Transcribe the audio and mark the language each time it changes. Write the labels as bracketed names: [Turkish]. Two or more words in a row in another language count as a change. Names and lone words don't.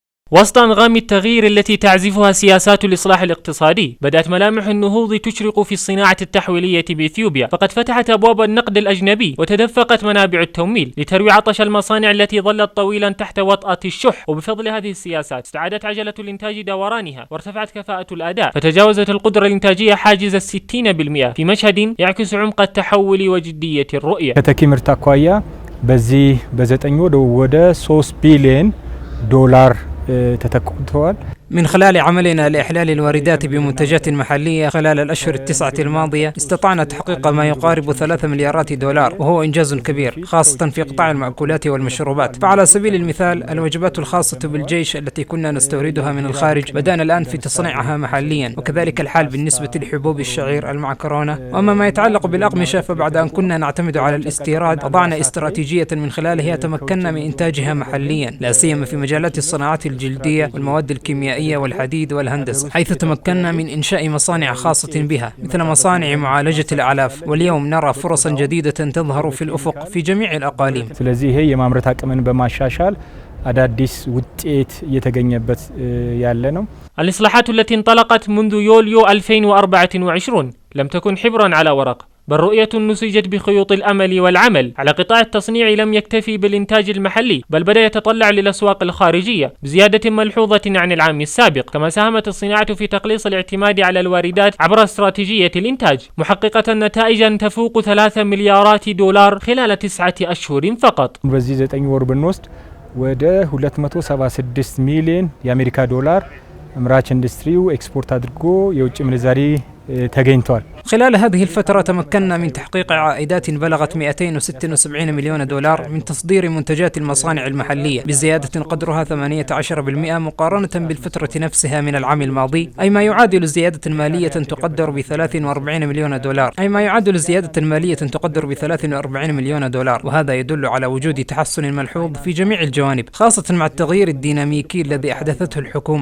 [Arabic] وسط أنغام التغيير التي تعزفها سياسات الإصلاح الاقتصادي، بدأت ملامح النهوض تشرق في الصناعة التحويلية بإثيوبيا، فقد فتحت أبواب النقد الأجنبي وتدفقت منابع التمويل لتروي عطش المصانع التي ظلت طويلا تحت وطأة الشح. وبفضل هذه السياسات استعادت عجلة الإنتاج دورانها وارتفعت كفاءة الأداء، فتجاوزت القدرة الإنتاجية حاجز 60% في مشهد يعكس عمق التحول وجدية الرؤية. [Amharic] ከተኪ ምርት አኳያ በዚህ በ9 ወደ 3 ቢሊዮን ዶላር ተተክቷል። [Arabic] من خلال عملنا لإحلال الواردات بمنتجات محلية خلال الأشهر ال9 الماضية استطعنا تحقيق ما يقارب 3 مليارات دولار، وهو إنجاز كبير خاصة في قطاع المأكولات والمشروبات. فعلى سبيل المثال الوجبات الخاصة بالجيش التي كنا نستوردها من الخارج بدأنا الآن في تصنيعها محليا، وكذلك الحال بالنسبة لحبوب الشعير المعكرونة. وأما ما يتعلق بالأقمشة فبعد أن كنا نعتمد على الاستيراد وضعنا استراتيجية من خلالها تمكنا من إنتاجها محليا، لا سيما في مجالات الصناعات الجلدية والمواد الكيميائية والحديد والهندسة، حيث تمكنا من إنشاء مصانع خاصة بها مثل مصانع معالجة الأعلاف. واليوم نرى فرصا جديدة تظهر في الأفق في جميع الأقاليم. [Amharic] ስለዚህ ይሄ የማምረት አቅምን በማሻሻል አዳዲስ ውጤት እየተገኘበት ያለ ነው። [Arabic] الإصلاحات التي انطلقت منذ يوليو 2024 لم تكن حبرا على ورق، بل رؤية نسجت بخيوط الأمل والعمل. على قطاع التصنيع لم يكتفي بالإنتاج المحلي، بل بدأ يتطلع للأسواق الخارجية بزيادة ملحوظة عن العام السابق. كما ساهمت الصناعة في تقليص الاعتماد على الواردات عبر استراتيجية الإنتاج، محققة نتائجا تفوق 3 مليارات دولار خلال 9 أشهر فقط. [Amharic] በዚህ 9 ወር ብንወስድ ወደ 276 ሚሊዮን የአሜሪካ ዶላር አምራች ኢንዱስትሪው ኤክስፖርት አድርጎ የውጭ ምንዛሪ ተገኝቷል። [Arabic] خلال هذه الفترة تمكنا من تحقيق عائدات بلغت 276 مليون دولار من تصدير منتجات المصانع المحلية بزيادة قدرها 18% مقارنة بالفترة نفسها من العام الماضي، أي ما يعادل زيادة مالية تقدر ب 43 مليون دولار، وهذا يدل على وجود تحسن ملحوظ في جميع الجوانب، خاصة مع التغيير الديناميكي الذي أحدثته الحكومة.